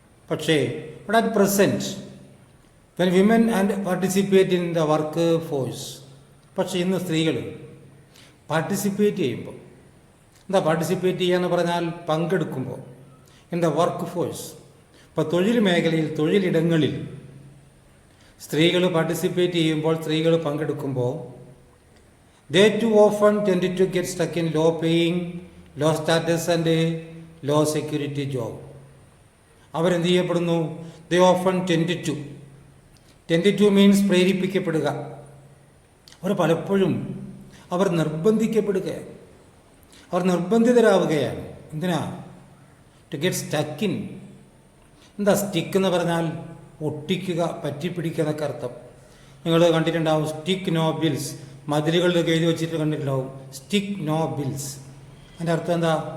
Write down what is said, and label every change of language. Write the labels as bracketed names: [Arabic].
[Malayalam] പക്ഷേ ഇവിടെ [English] At present when women and participate in the work force. [Malayalam] പക്ഷേ ഇന്ന് സ്ത്രീകൾ പാർട്ടിസിപ്പേറ്റ് ചെയ്യുമ്പോൾ, എന്താ പാർട്ടിസിപ്പേറ്റ് ചെയ്യുക എന്ന് പറഞ്ഞാൽ പങ്കെടുക്കുമ്പോൾ, [English] In the work force. [Malayalam] ഇപ്പോൾ തൊഴിൽ മേഖലയിൽ, തൊഴിലിടങ്ങളിൽ സ്ത്രീകൾ പാർട്ടിസിപ്പേറ്റ് ചെയ്യുമ്പോൾ, സ്ത്രീകൾ പങ്കെടുക്കുമ്പോൾ, [English] they too often tend to get stuck in low paying, low status and low security job. [Malayalam] അവരെന്ത് ചെയ്യപ്പെടുന്നു? [English] they often tend to means [Malayalam] പ്രേരിപ്പിക്കപ്പെടുക. അവർ പലപ്പോഴും നിർബന്ധിക്കപ്പെടുകയാണ്, അവർ നിർബന്ധിതരാവുകയാണ്. എന്തിനാ? [English] To get stuck in. [Malayalam] എന്താ സ്റ്റിക്ക് എന്ന് പറഞ്ഞാൽ? ഒട്ടിക്കുക, പറ്റിപ്പിടിക്കുക എന്നൊക്കെ അർത്ഥം. നിങ്ങൾ കണ്ടിട്ടുണ്ടാവും [English] Stick no bills. [Malayalam] മതിലുകളിലൊക്കെ എഴുതി വെച്ചിട്ട് കണ്ടിട്ടുണ്ടാവും സ്റ്റിക്ക് നോ ബിൽസ്. അതിൻ്റെ അർത്ഥം എന്താ?